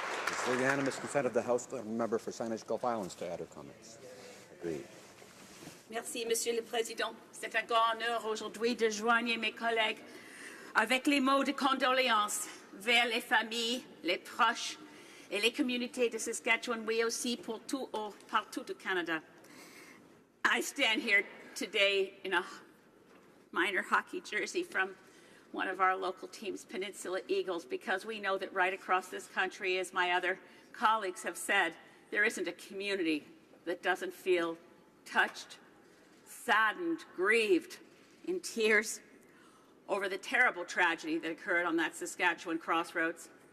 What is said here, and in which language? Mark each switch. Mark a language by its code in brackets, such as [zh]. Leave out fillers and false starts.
[en] Is there unanimous consent of the House member for Saanich Gulf Islands to add her comments? Agreed. [fr] Merci, Monsieur le Président. C'est un grand honneur aujourd'hui de joindre mes collègues avec les mots de condoléances vers les familles, les proches et les communautés de Saskatchewan, mais aussi pour partout au Canada. [en] I stand here today in a minor hockey jersey from one of our local teams, Peninsula Eagles, because we know that right across this country, as my other colleagues have said, there isn't a community that doesn't feel touched, saddened, grieved, in tears over the terrible tragedy that occurred on that Saskatchewan crossroads.